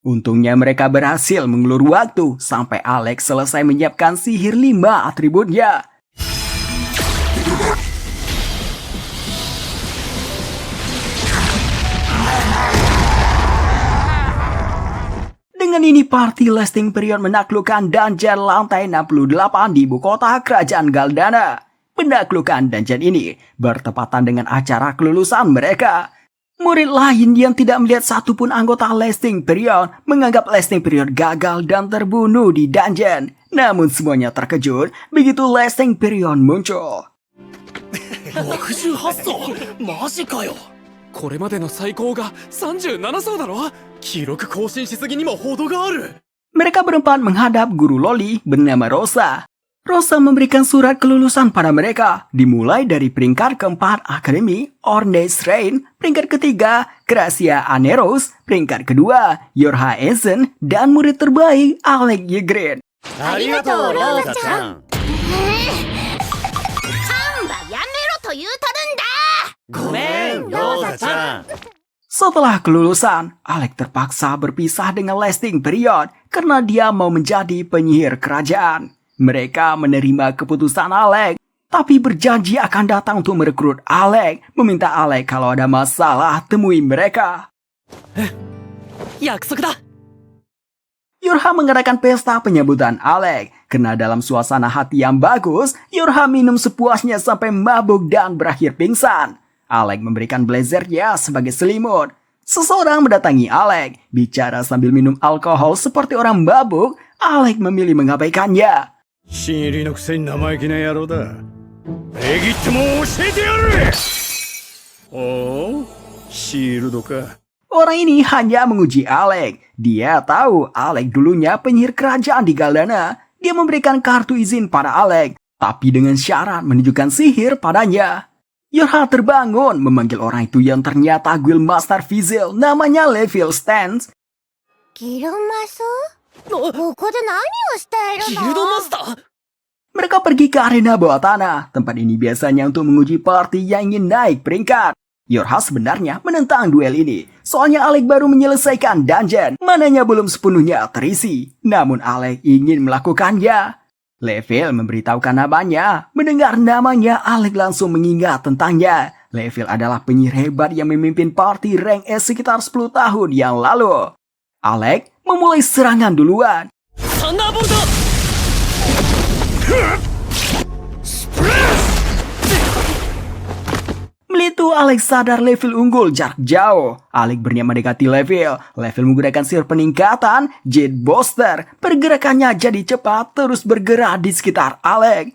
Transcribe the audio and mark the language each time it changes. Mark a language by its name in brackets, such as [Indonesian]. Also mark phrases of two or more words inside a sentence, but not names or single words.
[Indonesian] Untungnya mereka berhasil mengulur waktu sampai Alex selesai menyiapkan sihir 5 atributnya. Dengan ini party lasting period menaklukkan dungeon lantai 68 di ibu kota kerajaan Galdana. Penaklukan dungeon ini bertepatan dengan acara kelulusan mereka. Murid lain yang tidak melihat satupun anggota lasting period menganggap lasting period gagal dan terbunuh di dungeon. Namun semuanya terkejut begitu lasting period muncul. [Japanese] 68 層マジかよ。これまでの最高が37層だろ。記録更新しすぎにも程がある。 [Indonesian] Mereka berempat menghadap guru Loli bernama Rosa. Rosa memberikan surat kelulusan pada mereka, dimulai dari peringkat keempat Akademi Ornes Reign, peringkat ketiga Gracia Aneros, peringkat kedua Yorha Eisen, dan murid terbaik Alec Ygritte. [Japanese] ありがとうローザちゃん。カンバやめろと言うとるんだ。ごめんローザちゃん。 [Indonesian] Setelah kelulusan, Alec terpaksa berpisah dengan lasting period karena dia mau menjadi penyihir kerajaan. Mereka menerima keputusan Alec, tapi berjanji akan datang untuk merekrut Alec, meminta Alec kalau ada masalah temui mereka. [Japanese] 約束だ。 [Indonesian] Yorha mengadakan pesta penyambutan Alec. Karena dalam suasana hati yang bagus, Yorha minum sepuasnya sampai mabuk dan berakhir pingsan. Alec memberikan blazernya sebagai selimut. Seseorang mendatangi Alec, bicara sambil minum alkohol seperti orang mabuk. Alec memilih mengabaikannya. [Japanese] 新入りのくせに生意気な野郎だ。礼儀ってもん教えてやる。おお、シールドか。 [Indonesian] Orang ini hanya menguji Alec. Dia tahu Alec dulunya penyihir kerajaan di Galdana. Dia memberikan kartu izin pada Alec, tapi dengan syarat menunjukkan sihir padanya. Yorha terbangun memanggil orang itu yang ternyata [English] Guild Master [Indonesian] Vizil, namanya Levil Stance. [Japanese] ギルマスここで何をしているの？ギルドマスター。 [Indonesian] Mereka pergi ke arena bawah tanah. Tempat ini biasanya untuk menguji party yang ingin naik peringkat. Yorha sebenarnya menentang duel ini. Soalnya Alec baru menyelesaikan dungeon. Mananya belum sepenuhnya terisi. Namun Alec ingin melakukannya. Levil memberitahukan namanya. Mendengar namanya, Alec langsung mengingat tentangnya. Levil adalah penyihir hebat yang memimpin party rank S sekitar 10 tahun yang lalu. Alec memulai serangan duluan. [Japanese] サンダーボルト。 [Indonesian] Melitu Alec sadar Levil unggul jarak jauh. Alec berniat mendekati Levil. Levil menggunakan sihir peningkatan Jet Booster. Pergerakannya jadi cepat terus bergerak di sekitar Alec.